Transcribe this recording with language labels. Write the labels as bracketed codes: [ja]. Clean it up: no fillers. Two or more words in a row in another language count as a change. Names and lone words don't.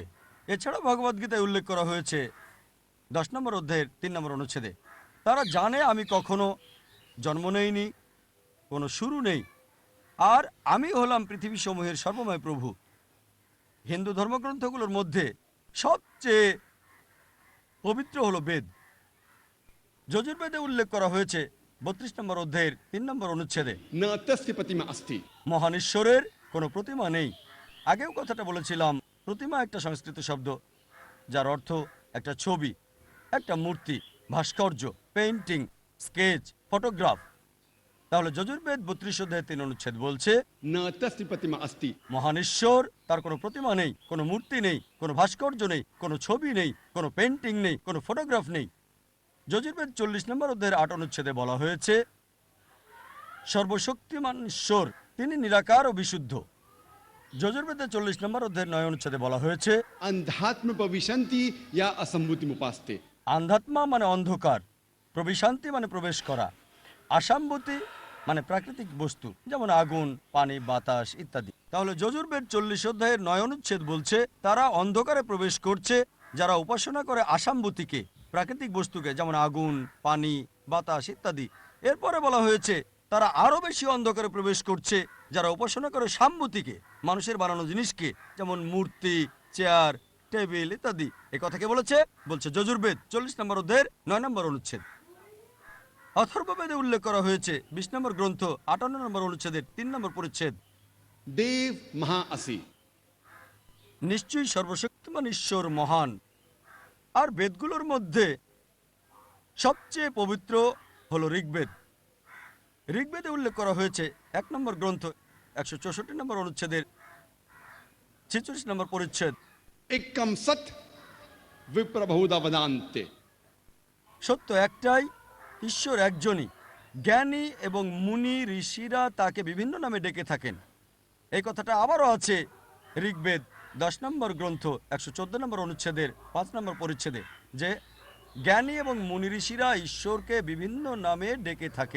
[bn] এছাড়া ভগবদ্গীতায় উল্লেখ করা হয়েছে 10 নম্বর অধ্যায়ের 3 নম্বর অনুচ্ছেদে, তারা জানে আমি কখনো জন্ম নেইনি, কোনো শুরু নেই, আর আমি হলাম পৃথিবী সমূহের সর্বময় প্রভু। হিন্দু ধর্মগ্রন্থগুলোর মধ্যে সবচেয়ে পবিত্র হলো বেদ। যজুর্বেদে উল্লেখ করা হয়েছে 32 নম্বর অধ্যায়ের 3 নম্বর অনুচ্ছেদে, [sa] نتسي प्रतिमा अस्ति [bn] মহান ঈশ্বরের কোনো প্রতিমা নেই। আগেও কথাটা বলেছিলাম, প্রতিমা একটা সংস্কৃত শব্দ যার অর্থ একটা ছবি, একটা মূর্তি, ভাস্কর্য, পেইন্টিং, স্কেচ, ফটোগ্রাফ। তাহলে যজুর্বেদ 32 অধ্যায় 3 অনুচ্ছেদ বলছে [sa] न तस्य प्रतिमा अस्ति [bn] মহান ঈশ্বর, তার কোনো প্রতিমা নেই, কোনো মূর্তি নেই, কোনো ভাস্কর্য নেই, কোনো ছবি নেই, কোনো পেন্টিং নেই, কোনো ফটোগ্রাফ নেই। যজুর্বেদ 40 নম্বর অধ্যায়ের 8 অনুচ্ছেদে বলা হয়েছে সর্বশক্তিমান ঈশ্বর, তিনি নিরাকার ও বিশুদ্ধ। যজুর্বেদের 40 নম্বর অধ্যায়ের 9 অনুচ্ছেদে বলা হয়েছে [sa] अंधात्म प्रविशन्ति या असम्भूतिम उपास्ते [bn] আন্ধাত্মা মানে অন্ধকার, প্রবিশান্তি মানে প্রবেশ করা, আসাম্বতী মানে প্রাকৃতিক বস্তু যেমন আগুন, পানি, বাতাস ইত্যাদি। তাহলে যজুর্বেদ 40 অধ্যায়ের 9 অনুচ্ছেদ বলছে তারা অন্ধকারে প্রবেশ করছে যারা উপাসনা করে আসাম্বতীকে, প্রাকৃতিক বস্তুকে যেমন আগুন, পানি, বাতাস ইত্যাদি। এরপরে বলা হয়েছে তারা আরো বেশি অন্ধকারে প্রবেশ করছে যারা উপাসনা করে সাম্বতীকে, মানুষের বানানো জিনিসকে যেমন মূর্তি, চেয়ার, টেবিল ইত্যাদি। এ কথা কে বলেছে? বলছে যজুর্বেদ 40 নম্বর অধ্যায়ের 9 নম্বর অনুচ্ছেদ। অথর্ববেদে উল্লেখ করা হয়েছে 20 নম্বর গ্রন্থ 58 নম্বর অনুচ্ছেদের 3 নম্বর পরিচ্ছেদ, [sa] देव महा असि [bn] নিশ্চয়ই সর্বশক্তিমান ঈশ্বর মহান। আর বেদগুলোর মধ্যে সবচেয়ে পবিত্র হলো ঋগ্বেদ। ঋগ্বেদে উল্লেখ করা হয়েছে 1 নম্বর গ্রন্থ 164 নম্বর অনুচ্ছেদের 46 নম্বর পরিচ্ছেদ, [sa] एकम सत विप्रबहुधा वदान्ते [bn] সত্য একটাই, ঈশ্বর একজনই, জ্ঞানী এবং মুনি ঋষিরা তাকে বিভিন্ন নামে ডেকে থাকেন। এই কথাটা আবারও আছে ঋগ্বেদ 10 নম্বর গ্রন্থ 114 নম্বর অনুচ্ছেদের 5 নম্বর পরিচ্ছেদে, যে জ্ঞানী এবং মুনি ঋষিরা ঈশ্বরকে বিভিন্ন নামে ডেকে থাকেন।